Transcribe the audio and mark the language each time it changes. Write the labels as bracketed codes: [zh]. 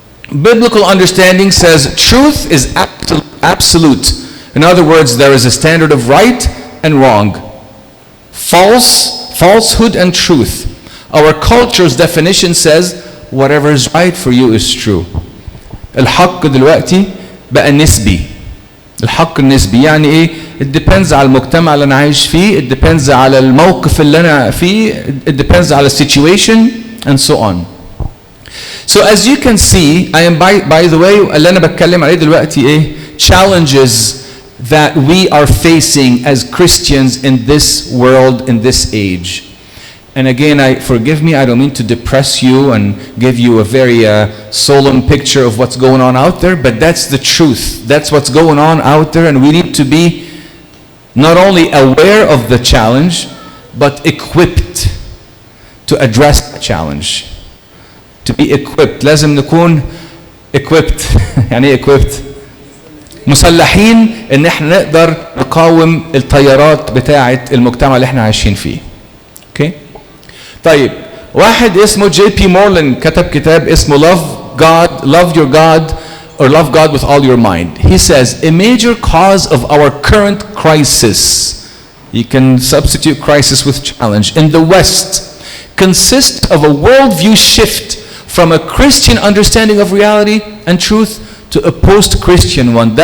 [en] Biblical understanding says truth is absolute. In other words, there is a standard of right and wrong. Falsehood and truth. Our culture's definition says whatever is right for you is true. [ar] الحق دلوقتي بقى نسبي. الحق النسبي يعني ايه؟ [en] It depends [ar] على المجتمع اللي انا عايش فيه, [en] it depends [ar] على الموقف اللي انا فيه, it depends على [en] situation and so on. So as you can see, I am by the way [ar] اللي انا بتكلم عليه دلوقتي ايه؟ [en] Challenges that we are facing as Christians in this world, in this age. And again, forgive me, I don't mean to depress you and give you a very solemn picture of what's going on out there, but that's the truth. That's what's going on out there, and we need to be not only aware of the challenge, but equipped to address the challenge. To be equipped. [ar] لازم نكون equipped. يعني ايه equipped؟ مسلحين ان احنا نقدر نقاوم التيارات بتاعة المجتمع اللي احنا عايشين فيه. [en] Okay? [ar] طيب واحد اسمه جي بي مورلان كتب كتاب اسمه [en] Love Your God or Love God with All Your Mind. He says a major cause of our current crisis, you can substitute crisis with challenge, in the West consists of a worldview shift from a Christian understanding of reality and truth to a post-Christian one.